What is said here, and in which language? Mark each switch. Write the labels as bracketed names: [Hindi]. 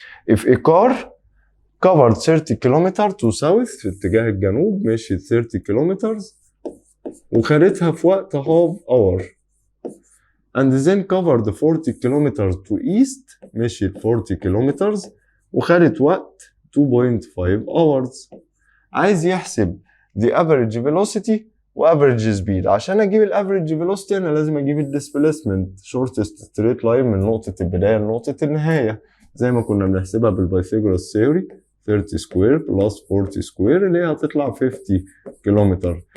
[English] If a car covered 30 kilometre to south [Arabic] في اتجاه الجنوب، مشيت 30 كيلومتر وخدتها في وقت [English] half hour and then covered 40 kilometre to east، [Arabic] مشيت 40 كيلومتر وخدت وقت [English] 2.5 hours. [Arabic] عايز يحسب [English] the average velocity و average speed. [Arabic] عشان اجيب ال average velocity انا لازم اجيب ال displacement [English] shortest straight line [Arabic] من نقطة البداية لنقطة النهاية زي ما كنا بنحسبها بالبايثاغورس ثيوري، 30 سكوير بلس 40 سكوير اللي هي هتطلع 50 كيلومتر.